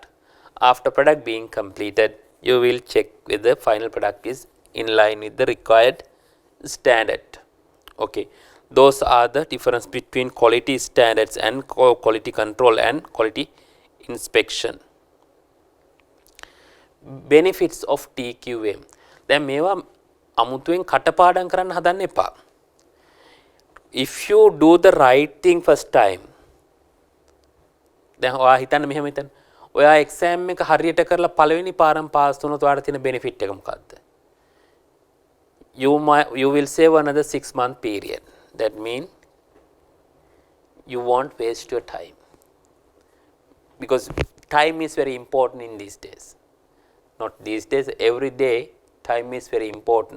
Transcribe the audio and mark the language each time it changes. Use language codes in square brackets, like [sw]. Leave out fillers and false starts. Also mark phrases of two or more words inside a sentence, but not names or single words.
[en] After product being completed, you will check whether the final product is in line with the required standard. Okay, those are the difference between quality standards and quality control and quality inspection. Benefits of TQM. [si] දැන් මේවා අමුතුවෙන් කටපාඩම් කරන්න හදන්න එපා. [en] If you do the right thing first time, [si] දැන් ඔයා හිතන්න මෙහෙම හිතන්න. ඔයා exam එක හරියට කරලා පළවෙනි පාරම පාස් වුණොත් ඔයාලට තියෙන benefit එක මොකක්ද? [en] You will save another 6-month period. That means you won't waste your time, because time is very important in these days. Not these days, every day time is very important.